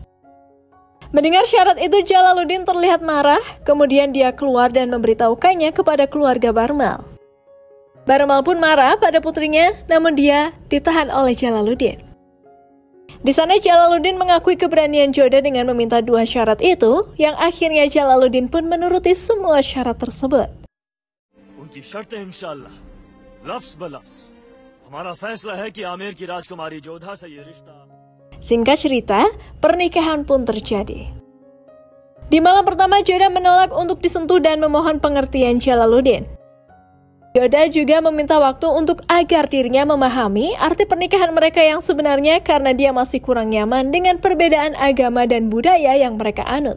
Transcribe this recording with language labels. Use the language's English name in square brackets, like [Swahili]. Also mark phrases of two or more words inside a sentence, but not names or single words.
[Indonesian] Mendengar syarat itu, Jalaluddin terlihat marah, kemudian dia keluar dan memberitahukannya kepada keluarga Barmal. Barmal pun marah pada putrinya, namun dia ditahan oleh Jalaluddin. Di sana Jalaluddin mengakui keberanian Joda dengan meminta dua syarat itu, yang akhirnya Jalaluddin pun menuruti semua syarat tersebut. [Hindi] उनकी शर्तें इंशाअल्लाह लफ्ज़ बलफ्ज़ हमारा फैसला है कि आमिर की राजकुमारी जोधा से ये रिश्ता. [Indonesian] Singkat cerita, pernikahan pun terjadi. Di malam pertama, Joda menolak untuk disentuh dan memohon pengertian Jalaluddin. Joda juga meminta waktu untuk agar dirinya memahami arti pernikahan mereka yang sebenarnya karena dia masih kurang nyaman dengan perbedaan agama dan budaya yang mereka anut.